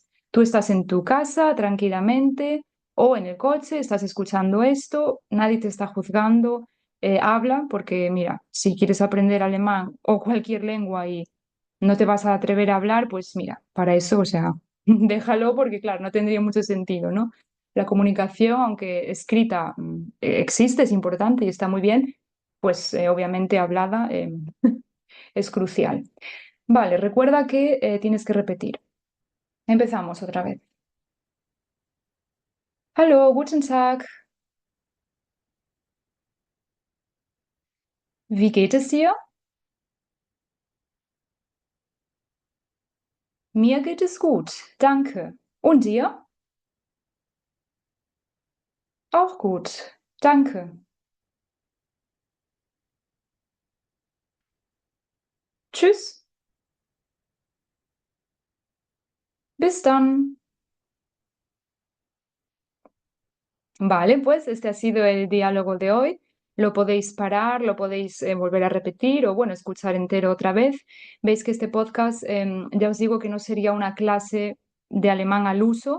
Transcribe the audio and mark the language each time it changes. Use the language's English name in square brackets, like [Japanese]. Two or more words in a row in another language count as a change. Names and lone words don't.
[Spanish] Tú estás en tu casa tranquilamente o en el coche, estás escuchando esto, nadie te está juzgando, habla porque mira, si quieres aprender alemán o cualquier lengua y no te vas a atrever a hablar, pues mira, para eso, o sea, déjalo porque claro, no tendría mucho sentido, ¿no? La comunicación, aunque escrita, existe, es importante y está muy bien, pues obviamente hablada es crucial. Vale, recuerda que tienes que repetir. Empezamos otra vez. [German] Hallo, guten Tag. Wie geht es dir? Mir geht es gut, danke. Und dir? Auch gut, danke. Tschüss, bis dann. [Spanish] Vale, pues este ha sido el diálogo de hoy. Lo podéis parar, lo podéis volver a repetir o, bueno, escuchar entero otra vez. Veis que este podcast, ya os digo que no sería una clase de alemán al uso.